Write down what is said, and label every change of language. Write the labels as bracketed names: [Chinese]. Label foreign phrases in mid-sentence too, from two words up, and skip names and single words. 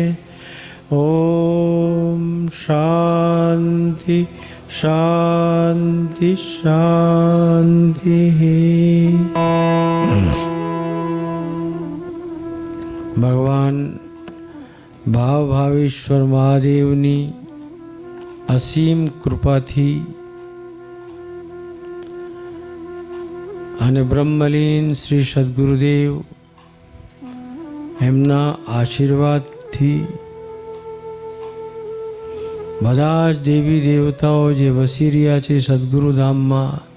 [Sanskrit] ओम शांति शांति शांति। [Gujarati] ભગવાન ભાવેશ્વર મહાદેવની અસીમ કૃપાથી અને બ્રહ્મલીન શ્રી સદગુરુદેવ એમના આશીર્વાદથી બધા જ દેવી દેવતાઓ જે વસી રહ્યા છે સદગુરુધામમાં